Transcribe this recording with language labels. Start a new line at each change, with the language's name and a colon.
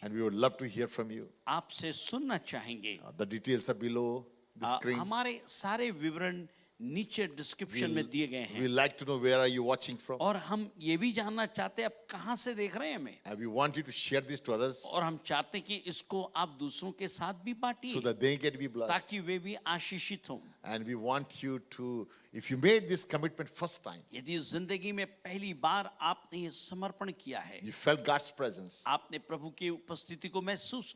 English: and we would love to hear from you.
Hindi: आपसे सुनना चाहेंगे।
English: The details are below the screen.
Hindi: हमारे सारे विवरण नीचे डिस्क्रिप्शन में दिए गए हैं
English: We'd like to know where are you watching from.
Hindi: और हम ये भी जानना चाहते हैं आप कहाँ से देख रहे हैं हमें,
English: And we want you to share this to others
Hindi: और हम चाहते हैं कि इसको आप दूसरों के साथ भी
English: so
Hindi: बांटिए
English: that they can be blessed.
Hindi: ताकि वे भी आशीषित हों।
English: And we want you to, if you made this commitment first time,
Hindi: यदि जिंदगी में पहली बार आपने ये समर्पण किया है,
English: you felt God's presence,
Hindi: आपने प्रभु की उपस्थिति को महसूस